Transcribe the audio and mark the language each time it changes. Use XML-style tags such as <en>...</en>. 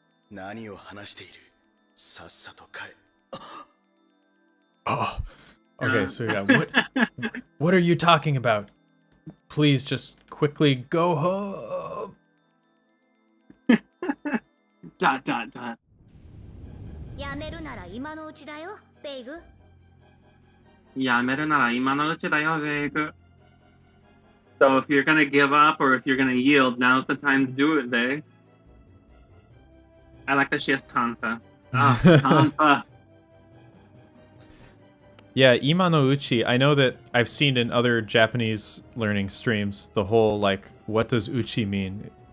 <ja>何を話しているさっさと帰</ja> <en>Oh. Okay, so yeah, what are you talking about? Please just quickly go home. ...</en> <ja>やめるなら今のうちだよ、ベイグ。やめるなら今のうちだよ、ベイグ。</ja> <en>So if you're gonna give up or if you're gonna yield, now's the time to do it, Veg. I like that she has Tanfa. Ah, Tanfa. Yeah, Ima no Uchi, I know that I've seen in other Japanese learning streams, the whole, like, what does Uchi mean?</en>